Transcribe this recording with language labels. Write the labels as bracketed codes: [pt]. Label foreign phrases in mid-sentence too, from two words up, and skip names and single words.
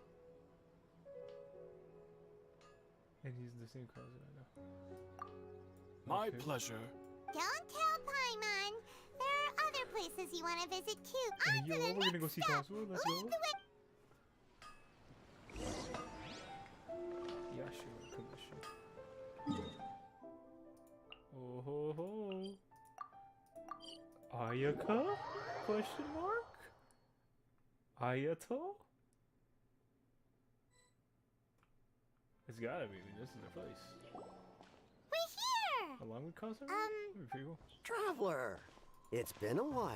[en] And he's the same Kazuha now. My Okay. pleasure. Don't tell Paimon. There are other places you want to visit too. Hey, On yo, to the we're gonna next go see stop. Kazuha. Let's Lead go. the way. Yeah, sure. Come on, sure. Oh ho ho. Ayaka? Question mark? Ayato? It's gotta be. This is the place. We're here. Along with Kazuha? Pretty cool. Traveler! It's been a while.